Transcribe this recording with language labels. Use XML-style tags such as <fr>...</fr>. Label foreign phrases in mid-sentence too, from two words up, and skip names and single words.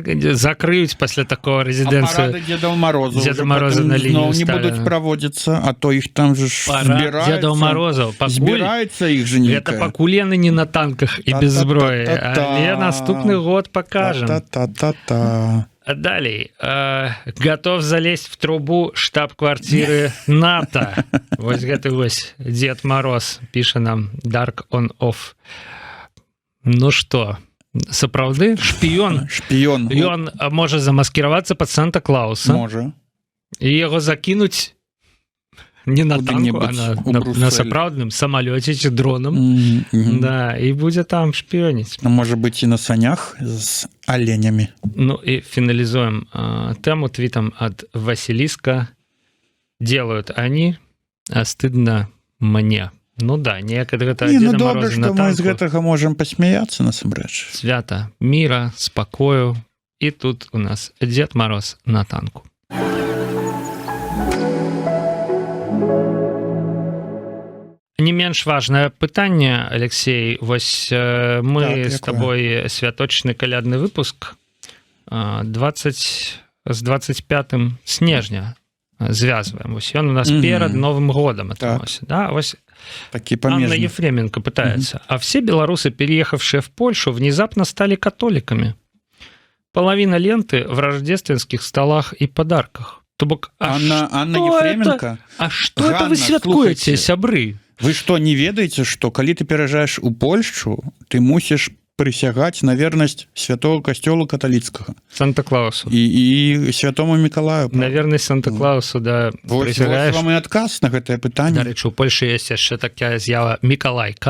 <be>закрыюць пасля такого рэзідэнцыю. А парады Деда Мороза Деда Мороза на лінію не будуць праводзіцца, а то іх там же збіраюцца. Деда Мороза, збіраюцца іх же некая. Гэта пакуль яны не на танках і без зброі, але наступны год пакажам. Далей.</be> <ru>Готов залезть в трубу штаб-квартиры НАТО.</ru> <be>Вось гэты вось Дед Мороз піша нам Dark on Off.</be> <ru>Ну что,</ru> <be>сапраўды шпіён? Шпіён. Ён можа замаскіравацца пад Санта-Клауса. Можа. І яго закінуць не на танку, а на сапраўдным самалёце ці дронам. Да, і будзе там шпіёніць. Можа быць і на санях з оленями. Ну і фіналізуем тэму твітам ад Васіліска.</be> <ru>Делают они, а стыдно мне.</ru> <be>Ну да, неяк ад гэта Деда Мороза на танку. Мы з гэтага можам пасмяяцца насамрэч. Свята міра, спакою. І тут у нас Дед Мороз на танку. Не менш важнае пытанне, Алексей, вось мы з табой святочны калядны выпуск з 25 снежня звязваем. Вось ён у нас перад Новым годом атрымаўся. Да, вось Анна Ефременко пытается.</be> <ru>А все белорусы, переехавшие в Польшу, внезапно стали католиками. Половина ленты в рождественских столах и подарках. Анна Ефременко? А что это вы святкуете, сябры? Вы что,</ru> <be>не ведаеце, што калі ты пераязджаеш у Польшчу, ты мусіш прысягаць на вернасць святого касцёла каталіцкага, Санта-Клаусу і святому Мікалаю, на вернасць Санта-Клаусу, да, прысягаеш. Вам і адказ на гэтае пытанне. Дарэчы, у Польшы ёсць яшчэ такая з'ява Мікалайка.</be>